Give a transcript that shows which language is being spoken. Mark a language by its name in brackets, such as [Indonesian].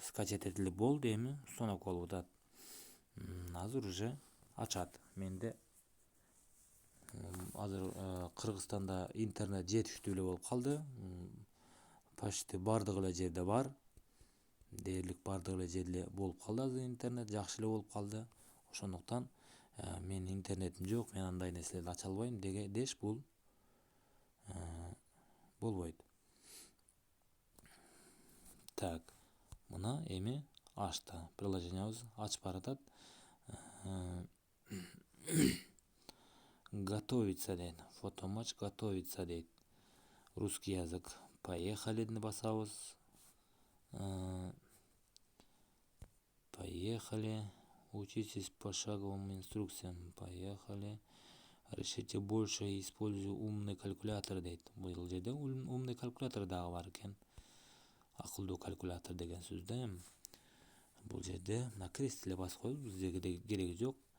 [Kyrgyz] Скачать этилип болду, эми установка болуп атат. Азыр уже ачат. Менде азыр Кыргызстанда интернет жетиштүү эле болуп калды. Почти бардык эле жерде бар. Дээрлик бардык эле жерде болуп калды, азыр интернет жакшы эле болуп калды. Ошондуктан мен интернетим жок, мен андай нерселерди ача албайм деш бул болбойт. Так, мына эми ачты. Приложениябыз ачып баратат. Готовится дейт. [Russian] Фотоматч готовится дейт. Русский язык. [Kyrgyz] Поехали басабыз. [Russian] Поехали. Учитесь пошаговым инструкциям. Поехали. Решите больше и используя умный калькулятор дейт. [Kyrgyz] Бул жерде умный калькулятор дагы бар экен. Акылдуу калькулятор деген сөздө бул жерде мына крест эле басып коюп, бизге кереги жок.